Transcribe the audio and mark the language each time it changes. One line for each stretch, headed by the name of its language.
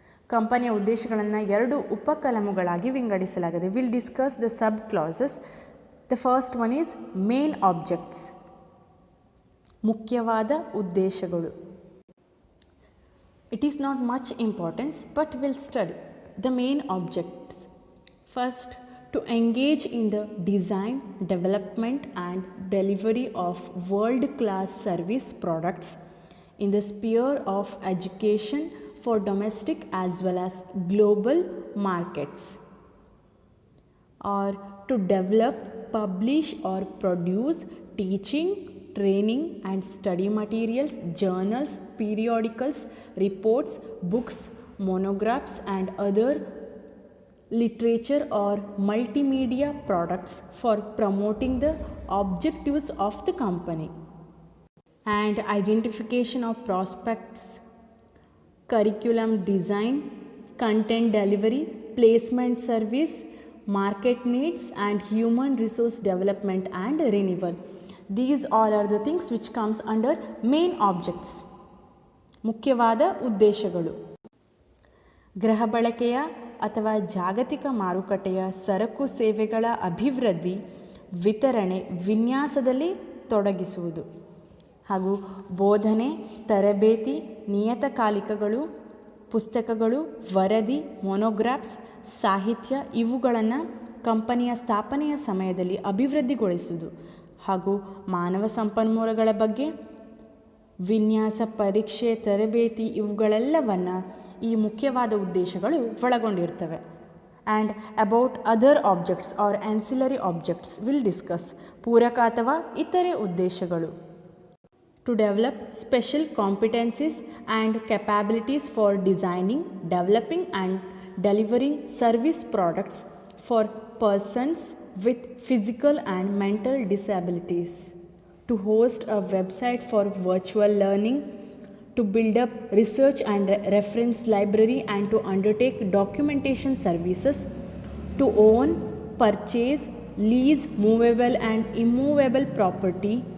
Kannada: ಕಂಪನಿಯ ಉದ್ದೇಶಗಳನ್ನು 2 ಉಪಕಲಮುಗಳಾಗಿ ವಿಂಗಡಿಸಲಾಗಿದೆ.
English: Will discuss the sub clauses. The first one is main objects,
Kannada: ಮುಖ್ಯವಾದ ಉದ್ದೇಶಗಳು.
English: It is not much importance but will study the main objects. First, to engage in the design, development and delivery of world-class service products in the sphere of education for domestic as well as global markets, or to develop, publish or produce teaching, training and study materials, journals, periodicals, reports, books, monographs and other literature or multimedia products for promoting the objectives of the company, and identification of prospects, curriculum design, content delivery, placement service, market needs and human resource development and renewal. These all are the things which comes under main objects.
Kannada: ಮುಖ್ಯವಾದ ಉದ್ದೇಶಗಳು. ಗೃಹ ಬಳಕೆಯ ಅಥವಾ ಜಾಗತಿಕ ಮಾರುಕಟ್ಟೆಯ ಸರಕು ಸೇವೆಗಳ ಅಭಿವೃದ್ಧಿ, ವಿತರಣೆ, ವಿನ್ಯಾಸದಲ್ಲಿ ತೊಡಗಿಸುವುದು ಹಾಗೂ ಬೋಧನೆ, ತರಬೇತಿ, ನಿಯತಕಾಲಿಕಗಳು, ಪುಸ್ತಕಗಳು, ವರದಿ, ಮೊನೋಗ್ರಾಫ್ಸ್, ಸಾಹಿತ್ಯ ಇವುಗಳನ್ನು ಕಂಪನಿಯ ಸ್ಥಾಪನೆಯ ಸಮಯದಲ್ಲಿ ಅಭಿವೃದ್ಧಿಗೊಳಿಸುವುದು ಹಾಗೂ ಮಾನವ ಸಂಪನ್ಮೂಲಗಳ ಬಗ್ಗೆ ವಿನ್ಯಾಸ, ಪರೀಕ್ಷೆ, ತರಬೇತಿ ಇವುಗಳೆಲ್ಲವನ್ನು ಈ ಮುಖ್ಯವಾದ ಉದ್ದೇಶಗಳು ಒಳಗೊಂಡಿರ್ತವೆ.
English: And about other objects are ancillary objects will discuss.
Kannada: ಪೂರಕ ಅಥವಾ ಇತರೆ ಉದ್ದೇಶಗಳು.
English: to develop special competencies and capabilities for designing, developing and delivering service products for persons with physical and mental disabilities, to host a website for virtual learning, to build up research and reference library and to undertake documentation services, to own, purchase, lease movable and immovable property,